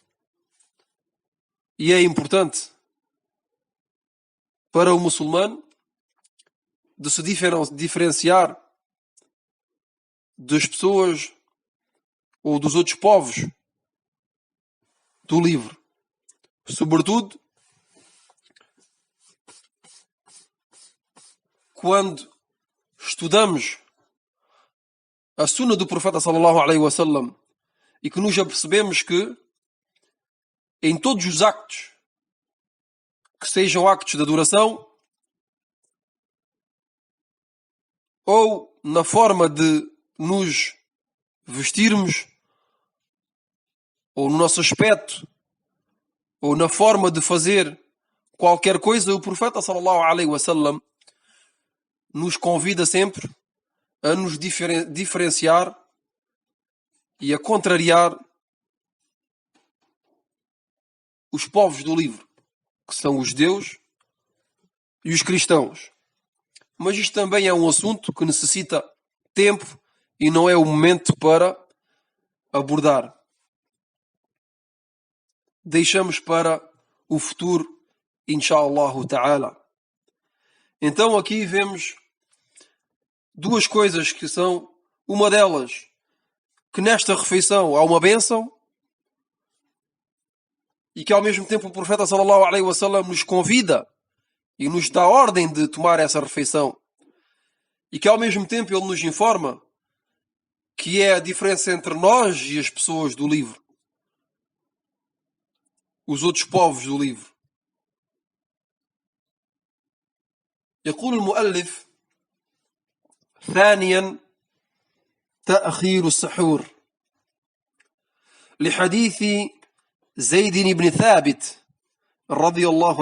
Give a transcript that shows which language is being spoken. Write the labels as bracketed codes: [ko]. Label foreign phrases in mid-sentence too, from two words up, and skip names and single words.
[pt] E é importante para o muçulmano de se diferenciar das pessoas ou dos outros povos do livro. Sobretudo quando estudamos a sunna do profeta [ar] صلى الله عليه وسلم [pt] e que nos apercebemos que em todos os actos que sejam actos de adoração ou na forma de nos vestirmos ou no nosso aspecto ou na forma de fazer qualquer coisa, o profeta [ar] صلى الله عليه وسلم [pt] nos convida sempre a nos diferenciar e a contrariar os povos do livro, que são os judeus e os cristãos. Mas isto também é um assunto que necessita tempo e não é o momento para abordar. Deixamos para o futuro, [ar] إن شاء الله تعالى. [pt] Então aqui vemos duas coisas que são, uma delas, que nesta refeição há uma bênção e que ao mesmo tempo o profeta [ar] صلى الله عليه وسلم [pt] nos convida e nos dá ordem de tomar essa refeição e que ao mesmo tempo ele nos informa que é a diferença entre nós e as pessoas do livro, os outros povos do livro. [ar] يقول المؤلف ثانيا تأخير السحور لحديث زيد بن ثابت رضي الله